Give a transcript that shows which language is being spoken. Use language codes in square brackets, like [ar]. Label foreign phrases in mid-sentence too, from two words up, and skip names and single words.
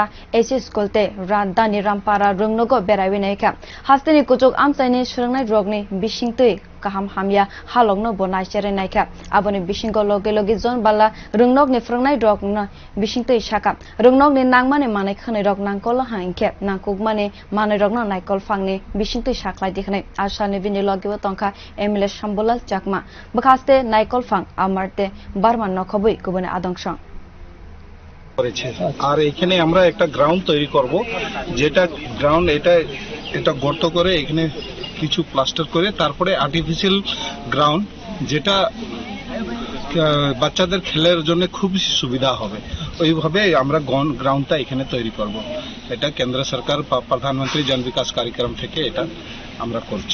[trp] HS School te Dhani para rungnogo beraiwi naikha haste ni kuchuk amchai ni swrwngnai rogni bisingtui kaham hamya halok no bonai chere naikha aboni bisingo logi Jonh barla rungnok ni phwrwngnai rogno bisingtui sakha rungnok ni nangmani manai khani rok nangkol hangke nangkukmani manai rogno naikol phangni bisingtui saklai dikhnai asani bini logi tongkha MLA Shambulal chakma bkhaste naikol phang amarte barman nokobui kubune adongshang [bn] আর এখানে আমরা একটা গ্রাউন্ড তৈরি করব যেটা গ্রাউন্ড এটা গর্ত করে এখানে কিছু প্লাস্টার করে তারপরে [en] artificial ground [bn] যেটা বাচ্চাদের খেলার জন্য খুব সুবিধা হবে ওইভাবে আমরা গ্রাউন্ডটা এখানে তৈরি করব এটা কেন্দ্র সরকার প্রধানমন্ত্রী জন বিকাশ কার্যক্রম থেকে এটা আমরা করছি।